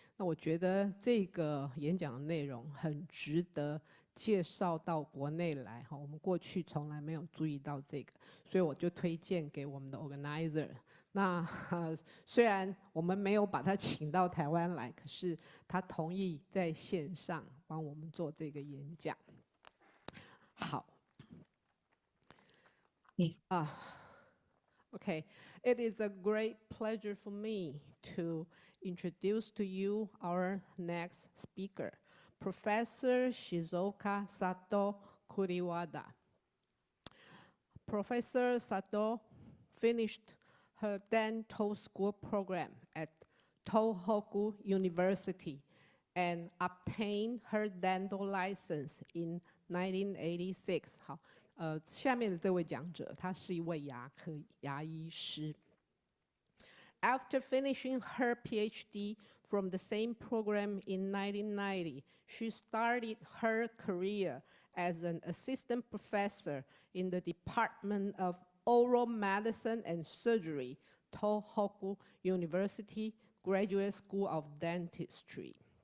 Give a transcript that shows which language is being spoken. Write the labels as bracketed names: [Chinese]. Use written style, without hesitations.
[Chinese] 那我觉得这个演讲的内容很值得介绍到国内来我们过去从来没有注意到这个，所以我就推荐给我们的 organizer。那虽然我们没有把他请到台湾来，可是他同意在线上帮我们做这个演讲。好， [English] Okay, it is a great pleasure for me to introduce to you our next speaker, Professor Shizuko Satoh-Kuriwada. Professor Sato finished her dental school program at Tohoku University and obtained her dental license in 1986。 [Chinese] 好，下面的这位讲者，他是一位牙医师。 [English] After finishing her PhD from the same program in 1990, she started her career as an assistant professor in the Department of Oral Medicine and Surgery, Tohoku University Graduate School of Dentistry.